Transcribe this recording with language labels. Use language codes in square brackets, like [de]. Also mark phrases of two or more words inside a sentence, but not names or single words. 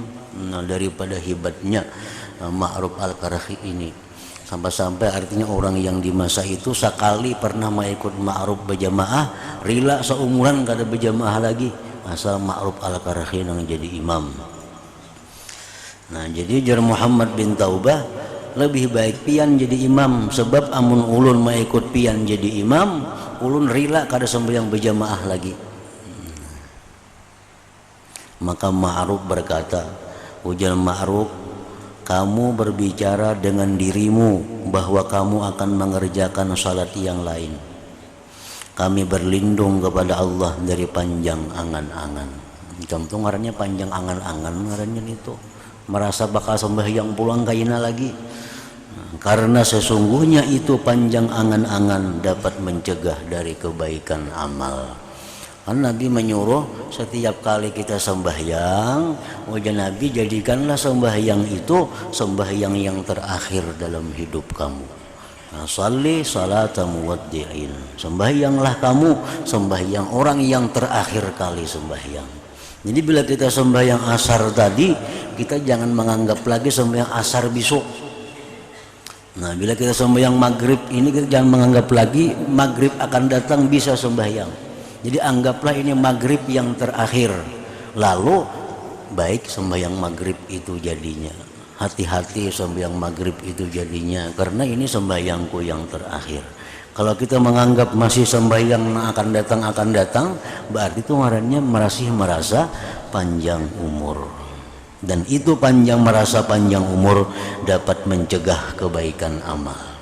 [id] Nah, daripada hebatnya Ma'ruf Al-Karhi ini, sampai-sampai artinya orang yang di masa itu sekali pernah mengikut Ma'ruf berjamaah, [bjn] rila seumuran kada berjamaah lagi [id] asal Ma'ruf Al-Karhi yang jadi imam. [bjn] Nah, jadi jar Muhammad bin Taubah, lebih baik pian jadi imam, sebab amun ulun mengikut pian jadi imam, ulun rila kada sembahyang berjamaah lagi. [id] Maka Ma'ruf berkata, ujar Ma'ruf, kamu berbicara dengan dirimu bahwa kamu akan mengerjakan salat yang lain. Kami berlindung kepada Allah dari panjang angan-angan. [bjn] Contoh ngarannya panjang angan-angan, ngarannya itu merasa bakal sembahyang pulang kaina lagi. [id] Karena sesungguhnya itu panjang angan-angan dapat mencegah dari kebaikan amal. Kan Nabi menyuruh setiap kali kita sembahyang, wajah Nabi jadikanlah sembahyang itu sembahyang yang terakhir dalam hidup kamu. [ar] Shalli salata muwaddi'in, [id] sembahyanglah kamu sembahyang orang yang terakhir kali sembahyang. Jadi bila kita sembahyang asar tadi, kita jangan menganggap lagi sembahyang asar besok. Nah, bila kita sembahyang maghrib ini, kita jangan menganggap lagi maghrib akan datang bisa sembahyang. Jadi anggaplah ini maghrib yang terakhir, lalu baik sembahyang maghrib itu jadinya, hati-hati sembahyang maghrib itu jadinya, karena ini sembahyangku yang terakhir. Kalau kita menganggap masih sembahyang akan datang, berarti itu marahnya masih merasa panjang umur, dan itu merasa panjang umur dapat mencegah kebaikan amal.